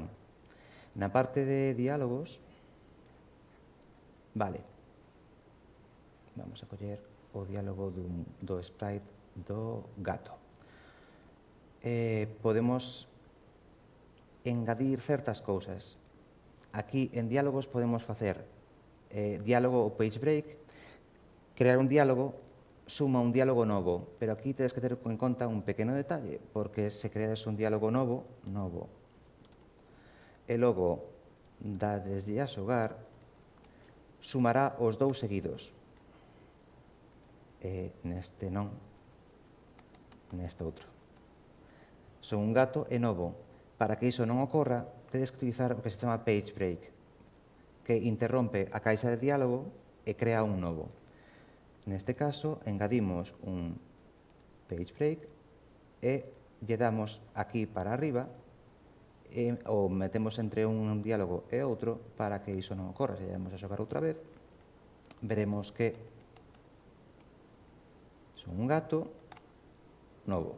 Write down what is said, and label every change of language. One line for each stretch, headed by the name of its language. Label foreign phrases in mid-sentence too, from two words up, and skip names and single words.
Galician: Na parte de diálogos, vale, vamos a coller o diálogo do sprite do gato. Podemos engadir certas cousas. Aquí en diálogos podemos facer diálogo ou
English: page break,
Galician: crear un diálogo, suma un diálogo novo, pero aquí tedes que ter en conta un pequeno detalle, porque se creades un diálogo novo, e logo dadeslle a xogar, sumará os dous seguidos. Neste non, neste outro. Son un gato e novo. Para que iso non ocorra, tedes que utilizar o que se chama
English: page break,
Galician: que interrompe a caixa de diálogo e crea un novo. Neste caso, engadimos un
English: page break
Galician: e lle damos aquí para arriba ou metemos entre un diálogo e outro para que iso non ocorra. Se lle damos a xogar outra vez, veremos que son un gato novo.